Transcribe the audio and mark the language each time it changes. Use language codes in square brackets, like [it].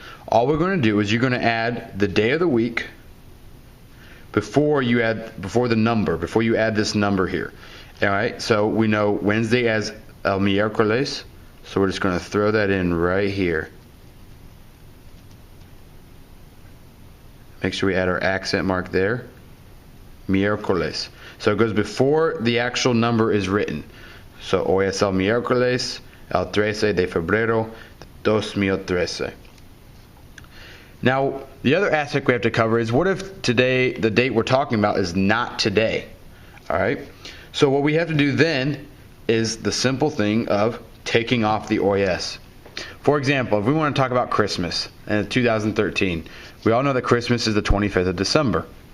[en] All we're going to do is you're going to add the day of the week before you add this number here. All right, so we know Wednesday as el miércoles, so we're just going to throw that in right here. Make sure we add our accent mark there. Miércoles. So it goes before the actual number is written. [es] So hoy es el miércoles, el 13 de febrero, 2013. [en] Now, the other aspect we have to cover is what if today, the date we're talking about, is not today? Alright? So what we have to do then is the simple thing of taking off the [es] hoy es. [en] For example, if we want to talk about Christmas in 2013, we all know that Christmas is the 25th of December.